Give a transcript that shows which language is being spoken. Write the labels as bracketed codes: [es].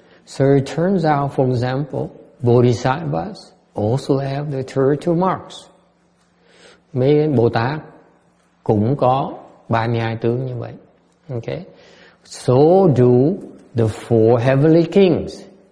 [en] So it turns out, for example, Bodhisattvas also have the 32 marks. [vi] Mấy Bồ Tát cũng có 32 tướng như vậy. [en] Okay. So do the four heavenly kings.